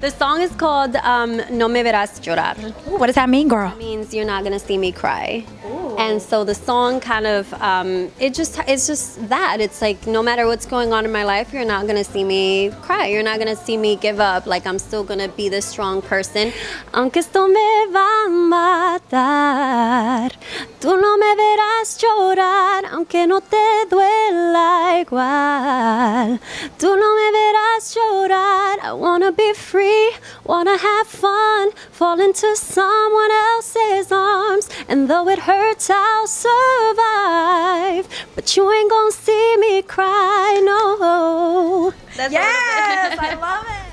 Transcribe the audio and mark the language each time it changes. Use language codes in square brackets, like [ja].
[en] The song is called No Me Verás Llorar. Ooh, what does that mean, girl? It means you're not gonna see me cry. And so the song kind of, it's just that. It's like no matter what's going on in my life, you're not gonna see me cry. You're not gonna see me give up. Like I'm still gonna be this strong person. [es] Aunque esto me va a matar, tú no me verás llorar, aunque no te duela igual. Tú no me verás llorar. [en] I wanna be free, wanna have fun, fall into someone else's arms, and though it hurts, I'll survive, but you ain't gonna see me cry, no. Yes, I love it.